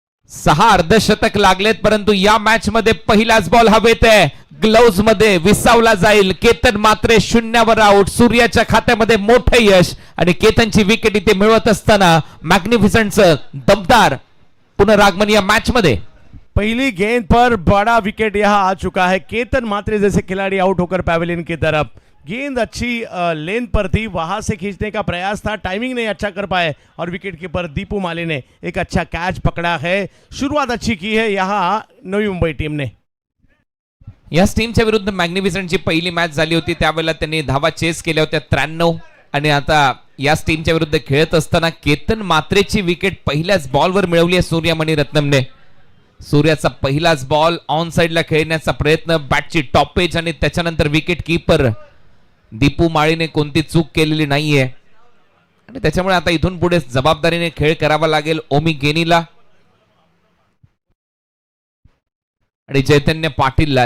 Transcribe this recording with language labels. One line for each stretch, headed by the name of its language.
Marathi: सहा अर्धशतक लागलेत, परंतु या मॅच मध्ये पहिलाच बॉल हवेत आहे. ग्लोव्ज मध्ये विसावला जाईल. केतन मात्रे 0वर आउट. सूर्याच्या खात्यामध्ये मोठे यश आणि केतनची विकेट इथे मिळवत असताना मॅग्निफिसंटचं दमदार पुनरागमन या मॅच मध्ये.
Hindi: पहली गेंद पर बड़ा विकेट यहाँ आ चुका है. केतन मात्रे जैसे खिलाड़ी आउट होकर पैवेलियन की तरफ. गेंद अच्छी लेन पर थी, वहां से खींचने का प्रयास था, टाइमिंग नहीं अच्छा कर पाए और विकेट कीपर दीपू माली ने एक अच्छा कैच पकड़ा है. शुरुआत अच्छी की है यहाँ नवी मुंबई टीम ने.
Marathi: याच टीमच्या विरुद्ध मॅग्निफिसंटची पहिली मॅच झाली होती, त्यावेळेला त्यांनी धावा चेस केल्या होत्या 93 आणि आता याच टीमच्या विरुद्ध खेळत असताना केतन मात्रेची विकेट पहिल्याच बॉलवर मिळवली आहे सूर्या मणिरत्नमने. सूर्याचा पहिलाच बॉल ऑन साइडला खेळण्याचा प्रयत्न, बॅटची टॉपेज आणि त्याच्यानंतर विकेट कीपर दीपू माळीने कोणती चूक केलेली नाहीये आणि त्याच्यामुळे आता इथून पुढे जबाबदारीने खेळ करावा लागेल ओमी गेनीला आणि चैतन्य पाटीलला.